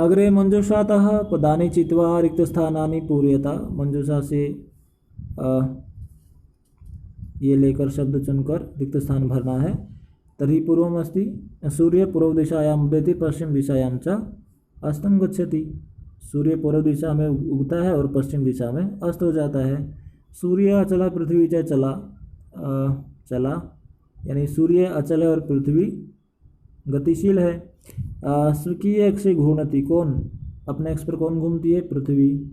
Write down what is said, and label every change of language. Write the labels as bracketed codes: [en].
[sa] अग्रे मंजूषातः पदानि चित्वा रिक्तस्थानानि पूरयत। [hi] मंजूषा से ये लेकर शब्द चुनकर रिक्त स्थान भरना है। [sa] तर्हि पूर्वमस्ति सूर्य पूर्वदिशायाम् उदेति पश्चिम दिशायां च अस्तं गच्छति। [hi] सूर्य पूर्व दिशा में उगता है और पश्चिम दिशा में अस्त हो जाता है। [sa] सूर्य अचला पृथ्वी च चला चला, [hi] यानी सूर्य अचल है और पृथ्वी गतिशील है। [sa] स्वकीय अक्ष घूर्णति, [hi] कौन अपने अक्ष पर कौन घूमती है? पृथ्वी।